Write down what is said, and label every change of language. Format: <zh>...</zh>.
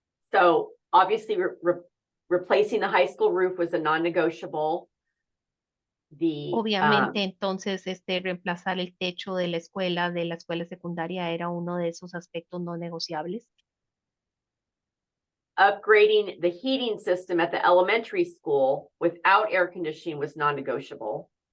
<en>So obviously replacing the high school roof was a non-negotiable.</en> <es>Obviamente, entonces, reemplazar el techo de la escuela secundaria era uno de esos aspectos no negociables.</es> <en>Upgrading the heating system at the elementary school without air conditioning was non-negotiable.</en>